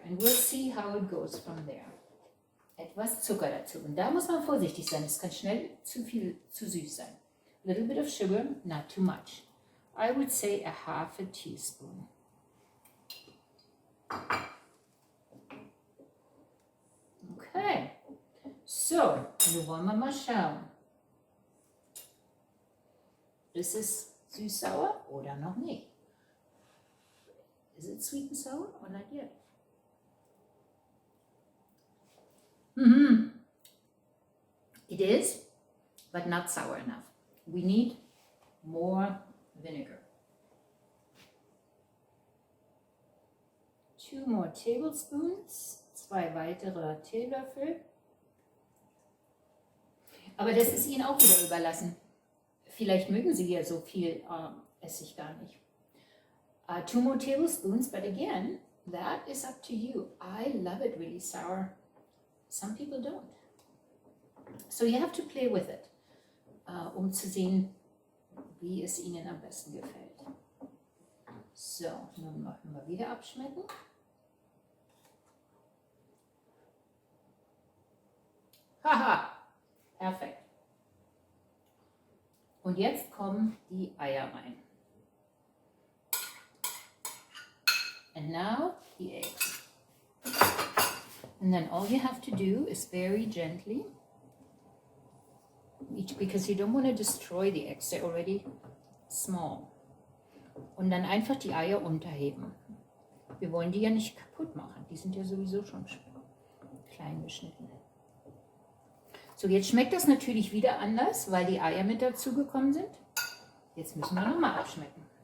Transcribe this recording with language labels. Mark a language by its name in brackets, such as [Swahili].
[English] And we'll see how it goes from there. [German] Etwas Zucker dazu. Und da muss man vorsichtig sein. Es kann schnell zu süß sein. [English] A little bit of sugar, not too much. I would say a half a teaspoon. Okay. [German] So, nun wollen wir mal schauen. Ist es süß-sauer oder noch nicht? [English] Is it sweet and sour or not yet? It is, but not sour enough. We need more vinegar. 2 more tablespoons, 2 weitere Teelöffel. [German] Aber das ist Ihnen auch wieder überlassen. Vielleicht mögen Sie ja so viel Essig gar nicht. [English] 2 more tablespoons, but again, that is up to you. I love it really sour. Some people don't. [German] So you have to play with it, um zu sehen, wie es Ihnen am besten gefällt. So, nun machen wir wieder abschmecken. Haha, perfekt. Und jetzt kommen die Eier rein. [English] And now the eggs. And then all you have to do is very gently, because you don't want to destroy the eggs, they're already small. [German] Und dann einfach die Eier unterheben. Wir wollen die ja nicht kaputt machen, die sind ja sowieso schon klein geschnitten. So, jetzt schmeckt das natürlich wieder anders, weil die Eier mit dazugekommen sind. Jetzt müssen wir nochmal abschmecken.